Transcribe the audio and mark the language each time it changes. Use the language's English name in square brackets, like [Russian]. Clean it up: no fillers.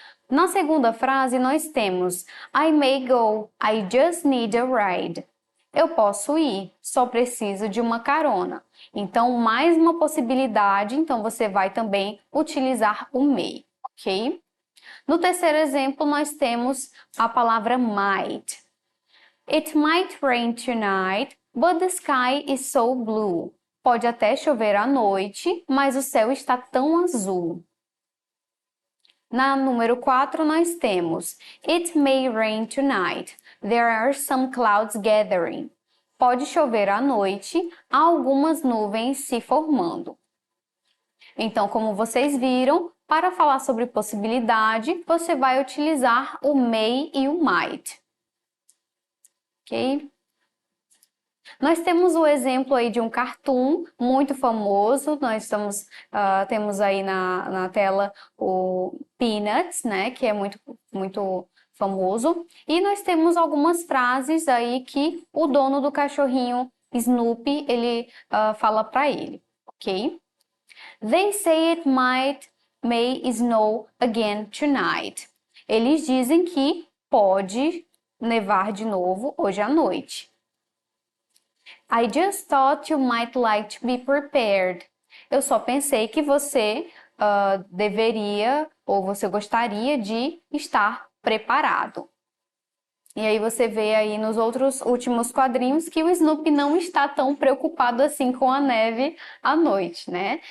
[Portuguese] Na segunda frase nós temos [English] I may go, I just need a ride. [Portuguese] Eu posso ir, só preciso de uma carona. Então, mais uma possibilidade, então você vai também utilizar o may, ok? No terceiro exemplo, nós temos a palavra might. [English] It might rain tonight, but the sky is so blue. [Portuguese] Pode até chover à noite, mas o céu está tão azul. Na número 4, nós temos [English] It may rain tonight. There are some clouds gathering. [Portuguese] Pode chover à noite, há algumas nuvens se formando. Então, como vocês viram, para falar sobre possibilidade, você vai utilizar o may e o might. Ok? Nós temos o exemplo aí de um cartoon muito famoso, temos aí na tela o Peanuts, né, que é muito famoso, e nós temos algumas frases aí que o dono do cachorrinho Snoopy, ele fala para ele, ok? [English] They say it may snow again tonight. [Portuguese] Eles dizem que pode nevar de novo hoje à noite. [English] I just thought you might like to be prepared. [Portuguese] Eu só pensei que você deveria ou você gostaria de estar preparado. E aí você vê aí nos outros últimos quadrinhos que o Snoopy não está tão preocupado assim com a neve à noite, né?